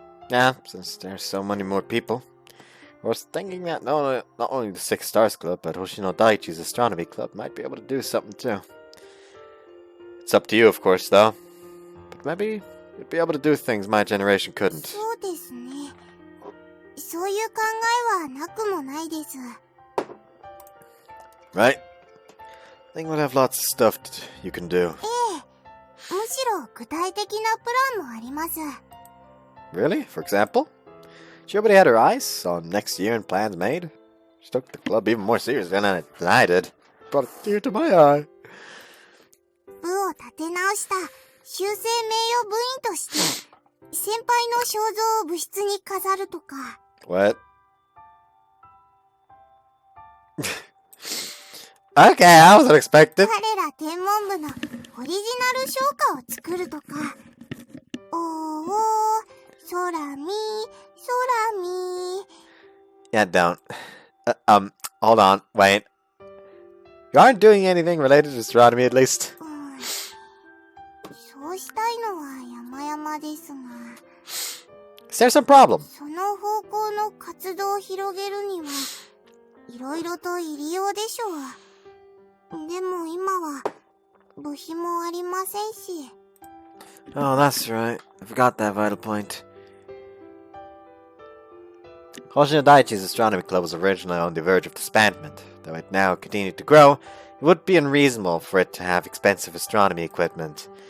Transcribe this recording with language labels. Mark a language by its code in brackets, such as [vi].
[en] Yeah, since there's so many more people. I was thinking that not only the Six Stars Club, but Hoshino Daiichi's Astronomy Club might be able to do something too. It's up to you, of course, though. But maybe you'd be able to do things my generation couldn't. [ja] そうですね。そういう考えはなくもないです。 [en] Right? I think we'll have lots of stuff you can do. [ja] むしろ具体的なプランもあります。 [en] Really? For example? She already had her eyes on next year and plans made. She took the club even more seriously than I did. Brought a tear to my eye. [ja] 部を立て直した修正名誉部員として先輩の肖像を部室に飾るとか。 [en] What? Okay, I wasn't expected. [ja] 彼ら天文部のオリジナル唱歌を作るとか。おーおー、空見、空見。 [en] Yeah, don't. Hold on, wait. You aren't doing anything related to astronomy, at least? [ja] そうしたいのは山々ですが。 [en] Is there some problem? [ja] その方向の活動を広げるには、いろいろと入りようでしょう。でも今は、部費もありませんし。 [en] Oh, that's right. I forgot that vital point. Hoshino Daiichi's Astronomy Club was originally on the verge of disbandment. Though it now continued to grow, it would be unreasonable for it to have expensive astronomy equipment.